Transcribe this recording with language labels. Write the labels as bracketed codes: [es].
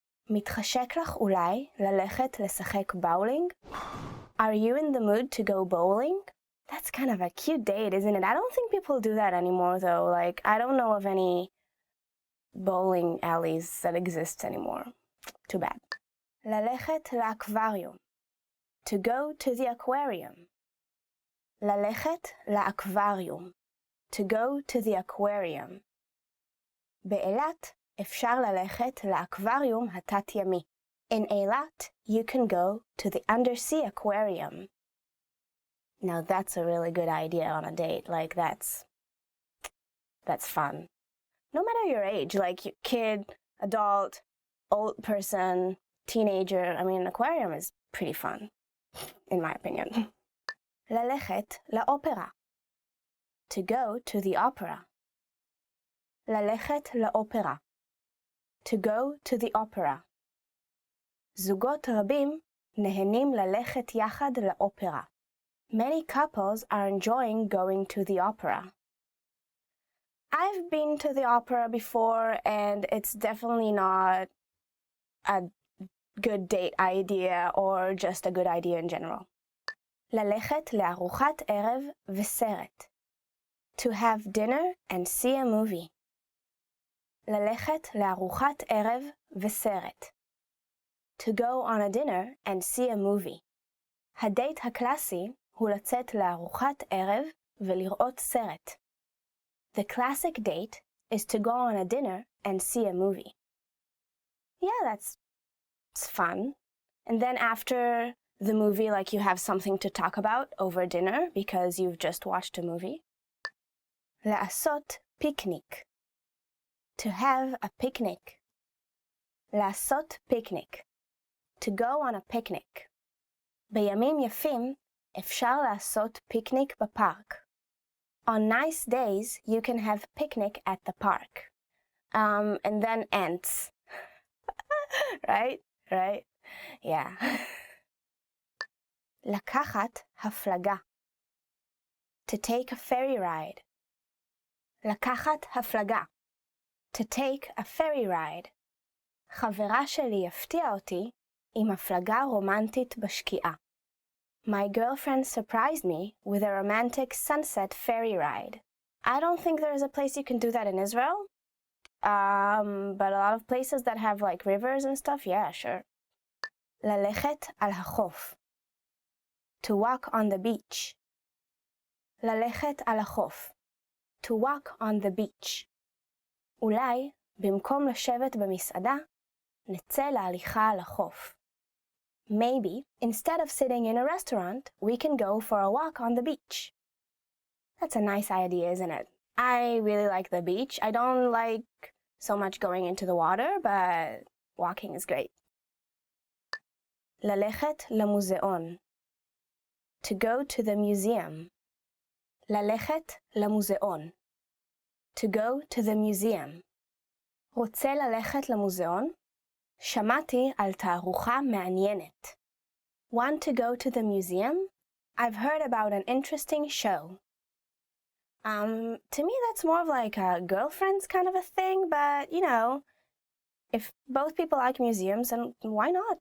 [he] מתחשק לך אולי ללכת לשחק באולינג? [en] Are you in the mood to go bowling? That's kind of a cute date, isn't it? I don't think people do that anymore, though. Like, I don't know of any bowling alleys that exist anymore. Too bad. [he] ללכת לאקווריום. [en] To go to the aquarium. [he] ללכת לאקווריום. [en] To go to the aquarium. [he] באילת אפשר ללכת לאקווריום התת-ימי. [en] In Eilat, you can go to the undersea aquarium. Now that's a really good idea on a date. Like, that's fun. No matter your age, like kid, adult, old person, teenager, I mean, an aquarium is pretty fun, in my opinion. [he] ללכת לאופרה. [en] To go to the opera. [he] ללכת לאופרה. [en] To go to the opera. [he] זוגות רבים נהנים ללכת יחד לאופרה. [en] Many couples are enjoying going to the opera. I've been to the opera before, and it's definitely not a good date idea or just a good idea in general. [he] ללכת לארוחת ערב וסרט. [en] To have dinner and see a movie. [he] ללכת לארוחת ערב וסרט. [en] To go on a dinner and see a movie. [he] הדייט הקלאסי הוא לצאת לארוחת ערב ולראות סרט. [en] The classic date is to go on a dinner and see a movie. Yeah, it's fun. And then after the movie, like, you have something to talk about over dinner because you've just watched a movie. [he] לעשות פיקניק. [en] To have a picnic. [he] לעשות picnic. [en] To go on a picnic. [he] בימים יפים אפשר לעשות פיקניק בפארק. [en] On nice days, you can have picnic at the park. And then ants. Right? Yeah. [he] לקחת הפלגה. [en] To take a ferry ride. [he] לקחת הפלגה. [en] To take a ferry ride. [he] חברה שלי הפתיעה אותי עם הפלגה רומנטית בשקיעה. [en] My girlfriend surprised me with a romantic sunset ferry ride. I don't think there's a place you can do that in Israel. But a lot of places that have like rivers and stuff, yeah, sure. [he] ללכת על החוף. [en] To walk on the beach. [he] ללכת על החוף. [en] To walk on the beach. [he] אולי, במקום לשבת במסעדה, נצא להליכה על החוף. [en] Maybe, instead of sitting in a restaurant, we can go for a walk on the beach. That's a nice idea, isn't it? I really like the beach. I don't like so much going into the water, but walking is great. [he] ללכת למוזיאון. [en] To go to the museum. [he] ללכת למוזיאון. [en] To go to the museum. [he] רוצה ללכת למוזיאון? שמעתי על תערוכה מעניינת. [en] Want to go to the museum? I've heard about an interesting show. To me that's more of like a girlfriend's kind of a thing, but you know, If both people like museums, then why not?